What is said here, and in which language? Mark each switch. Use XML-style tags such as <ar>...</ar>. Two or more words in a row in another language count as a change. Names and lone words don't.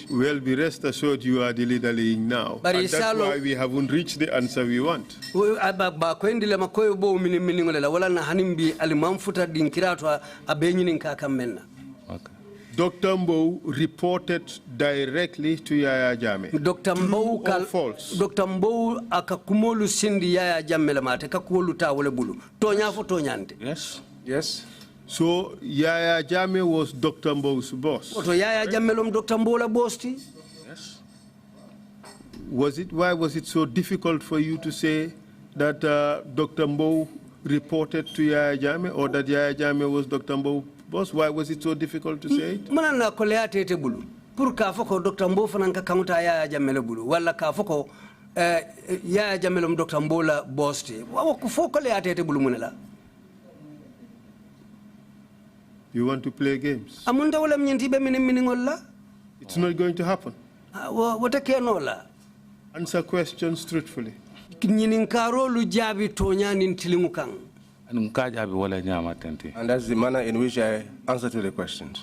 <en>Well, be rest assured you are dilly-dallying now. And that's why we haven't reached the answer we want. Dr. Mbo reported directly to Yaya Jammeh. Dr. Mbo false.</en> <man>Dr. Mbo akakumolu sindi Yaya Jammeh la mate kakuolu ta wole bulu. Tonya fo tonyante.</man> <en>Yes. Yes. So Yaya Jammeh was Dr. Mbo's boss.</en> <man>Oto Yaya Jammeh lom Dr. Mbo la boss ti?</man> <en>Yes. Why was it so difficult for you to say that Dr. Mbo reported to Yaya Jammeh, or that Yaya Jammeh was Dr. Mbo's boss? Why was it so difficult to say it?</en> <man>Mana na kolea tete bulu. Pour ka foko Dr. Mbo fananka kamuta Yaya Jammeh la bulu. Wala ka foko Yaya Jammeh lom Dr. Mbo la boss ti. Wawo kufoko kolea tete bulu munela.</man> <en>You want to play games? It's not going to happen. Answer questions truthfully. And that's the manner in which I answer to the questions.</en>